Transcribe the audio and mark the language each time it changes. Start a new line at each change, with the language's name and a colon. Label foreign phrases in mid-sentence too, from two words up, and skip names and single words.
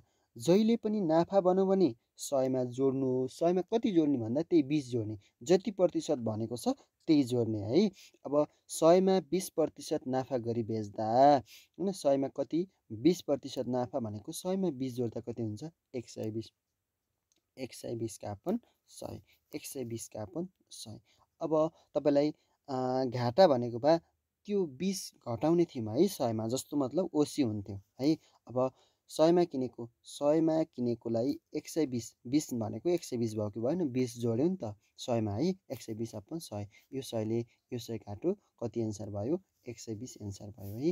Nepali: जहिले पनि नाफा भनौँ भने 100मा जोड्नु। 100मा कति जोड्ने भन्दा त्यही 20 जोड्ने। जति प्रतिशत भनेको छ त्यही जोड्ने है। अब 100 मा 20% नाफा गरी बेच्दा हैन 100 मा कति 20% नाफा भनेको 100 मा 20 जोड्दा कति हुन्छ 120 120 का अपन 100 120 का अपन 100। अब तपाईलाई घाटा भनेको भए त्यो 20 घटाउने थियौँ है 100 मा जस्तो मतलब ओसी हुन्थ्यो है। अब 100 मा किनेको 100 मा किनेकोलाई 120 20 भनेको 120 भयो कि भएन 20 जोड्यो नि त 100 मा है 120 अपन 100 यो 100 ले यो 100 काट्यो कति एन्सर भयो 120 एन्सर भयो है।